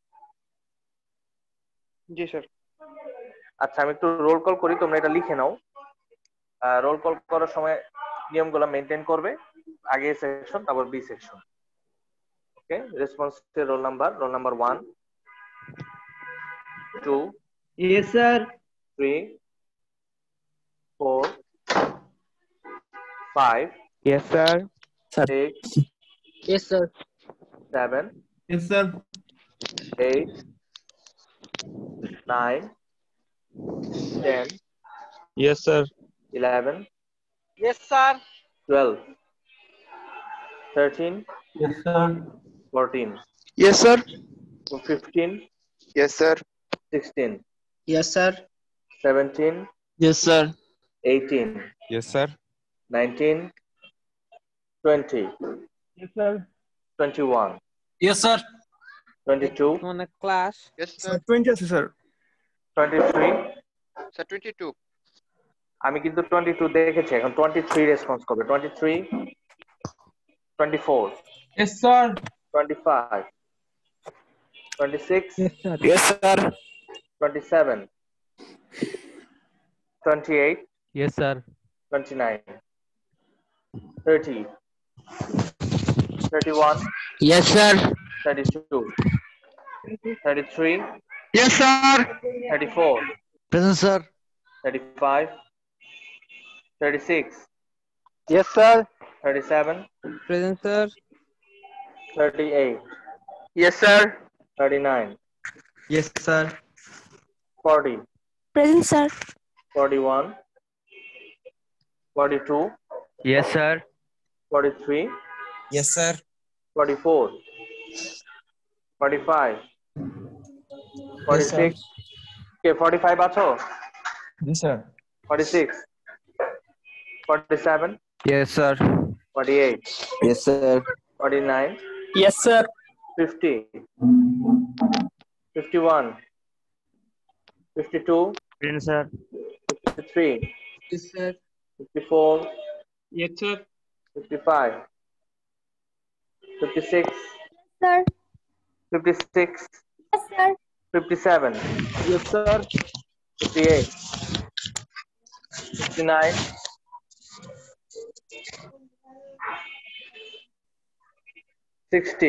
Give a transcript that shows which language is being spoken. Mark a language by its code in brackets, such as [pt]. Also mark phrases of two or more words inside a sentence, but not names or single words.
[bn] জি স্যার। আচ্ছা আমি একটু রোল কল করি, তোমরা এটা লিখে নাও। রোল কল করার সময় নিয়মগুলো মেনটেন করবে, আগে এ সেকশন তারপর বি সেকশন। ওকে, রেসপন্স রোল নাম্বার 1 2 [en] yes sir 3 4 5 yes sir 6 yes sir 7 yes sir 8 9 10 yes sir 11 yes sir 12 13 yes sir 14 Yes, sir. 15 Yes, sir. 16 yes sir 17 yes sir 18 yes sir 19 20 Yes, sir. 21 yes sir 22 on a class Yes, sir. [bn] 20 আছে স্যার [en] 23 Sir, 22. [bn] আমি কিন্তু 22 দেখেছি, এখন 23 রেসপন্স করবে। [en] 23 24 yes sir 25 26 yes sir 27 28 yes sir 29 30 31 yes sir 32 33 Yes, sir. 34 Present, sir. 35 36 yes sir 37 present sir 38 Yes, sir. 39 yes sir 40 Present, sir. 41 42 yes sir 43 yes sir [bn] 44 45 46 কে 45 আছো [hi] जी सर [en] 46 47 yes sir 48 Yes, sir. 49 yes sir 50 51 52 prince sir 53 yes sir 54 yes sir 55 56 Sir. 56 Yes, sir. 57 yes sir 58 59 60